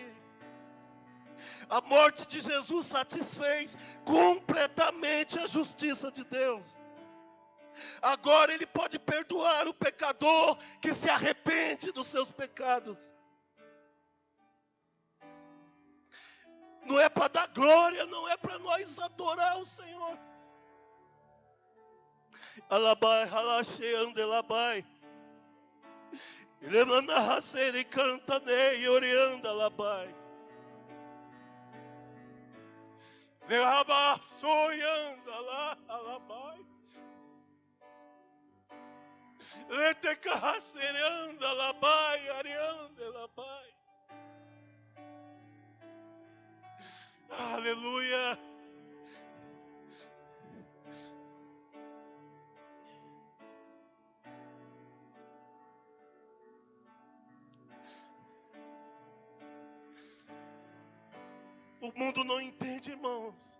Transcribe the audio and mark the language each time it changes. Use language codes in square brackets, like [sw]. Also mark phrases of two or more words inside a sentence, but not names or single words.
[pt] A morte de Jesus satisfez completamente a justiça de Deus. Agora Ele pode perdoar o pecador que se arrepende dos seus pecados. Não é para dar glória, não é para nós adorar o Senhor. Alabai, halache, andelabai. Lemana haseri canta nei, orianda labai. Leaba, soyanda lá, alabai. Leteca haseranda labai, arianda labai. Aleluia. O mundo não entende, irmãos.